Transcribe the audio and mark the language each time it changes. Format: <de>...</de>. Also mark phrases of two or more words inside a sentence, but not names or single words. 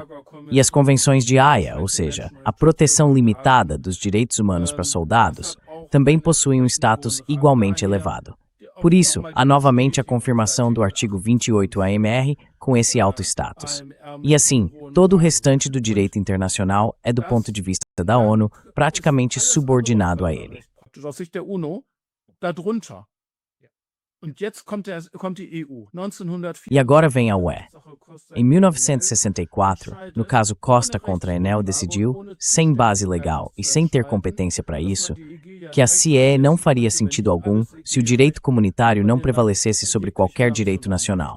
<pt>E as convenções de Haia, ou seja, a proteção limitada dos direitos humanos para soldados, também possuem um status igualmente elevado. Por isso, há novamente a confirmação do artigo 28 AMR com esse alto status. E assim, todo o restante do direito internacional é, do ponto de vista da ONU, praticamente subordinado a ele.</pt> <de>Aus Sicht der UNO darunter. Und jetzt kommt die EU. 1904.</de> <pt>E agora vem a UE. Em 1964, no caso Costa contra Enel, decidiu, sem base legal e sem ter competência para isso, que a CIE não faria sentido algum se o direito comunitário não prevalecesse sobre qualquer direito nacional.</pt>